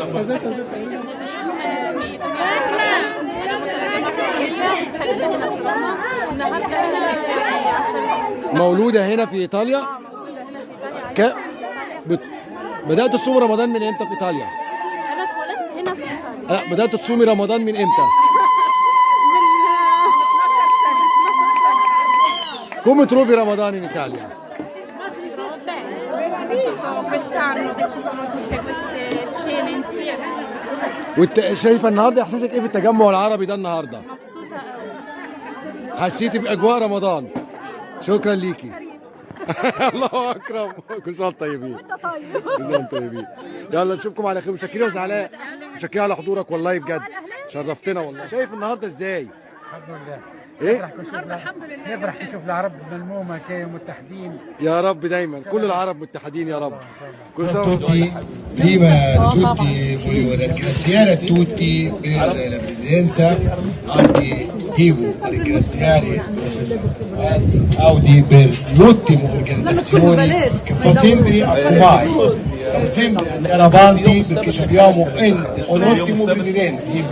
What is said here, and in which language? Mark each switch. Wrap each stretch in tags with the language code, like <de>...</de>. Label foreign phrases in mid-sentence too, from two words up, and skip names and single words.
<ar>مولوده هنا في ايطاليا؟ بدات تصوم رمضان من امتى في ايطاليا؟ انا اتولدت هنا في ايطاليا. بدات تصومي رمضان من امتى؟</ar> <it>Come trovi Ramadan in Italia? Soprattutto quest'anno che ci sono tutte queste cene insieme.</it> <ar>وانت شايفه النهارده احساسك ايه في التجمع العربي ده النهارده؟ مبسوطة قوي. حسيتي باجواء رمضان؟ شكرا ليكي. الله اكرم. كل سنه وانتم طيبين. وانت طيب. كل سنه وانتم طيبين. يلا نشوفكم على خير. متشكرين يا زعلاء، متشكرين على حضورك والله بجد، شرفتنا والله. شايف النهارده ازاي؟ الحمد لله. ايه؟ نفرح نشوف العرب ملمومه كده متحدين. يا رب دايما كل العرب متحدين يا رب. كل سنه وانتم طيبين.</ar> <it>Prima di tutti voglio ringraziare a tutti per la presenza, anche devo ringraziare Audi per l'ottima organizzazione che fa sempre a Kumai. Siamo sempre andare avanti perché abbiamo un ottimo presidente.</it>